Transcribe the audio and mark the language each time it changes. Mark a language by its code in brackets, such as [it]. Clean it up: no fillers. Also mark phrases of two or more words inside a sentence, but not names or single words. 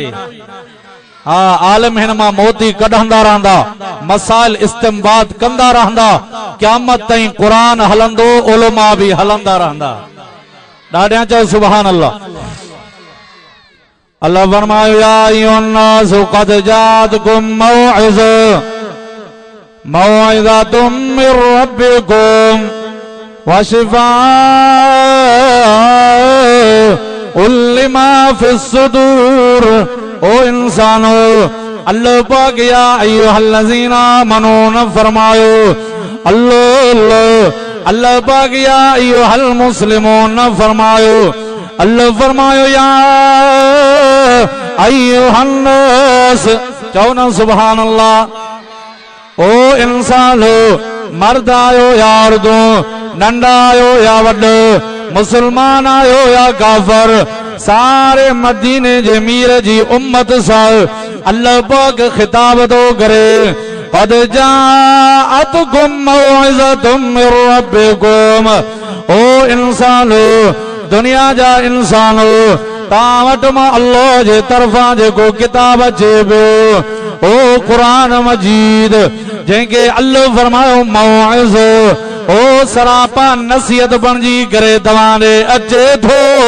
[sd] हाँ, आलिम हिन मां मोती कढंदा रहंदा, मसाइल इस्तिंबात कंदा रहंदा, क़यामत ताईं क़ुरान हलंदो, उलमा भी हलंदा रहंदा। ॾाढियां चओ [ar] سبحان الله. [sd] अल्लाह फरमायो [ar] يا أيها الناس قد جاءتكم موعظة من ربكم وشفاء لما في الصدور. [sd] ओ इंसानो, अल्लाह पाक [ar] يا أيها الذين آمنوا [sd] न फरमायो, अल्लाह पाक [ar] يا أيها المسلمون [sd] न फरमायो, अल्लाह फरमायो [ar] يا أيها الناس. [sd] चओ न [ar] سبحان الله. [sd] ओ इंसानो, मर्द आयो या औरतूं, नंढा आयो या वॾो, मुसलमान आयो या काफ़िर, सारे मदीने जे मीर जी उम्मत सां अल्लाह पाक खिताब थो करे। [ar] قد جاءتكم موعظة من ربكم. [sd] ओ इंसानो, दुनिया जा इंसानो, तां वटि मां अल्लाह जे तरफ़ां जेको किताब अचे पियो, ओ क़ुरान मजीद, जंहिंखे अल्लाह फरमायो मौइज़, ओ सरापा नसीहत बणिजी करे तव्हां ॾे अचे थो।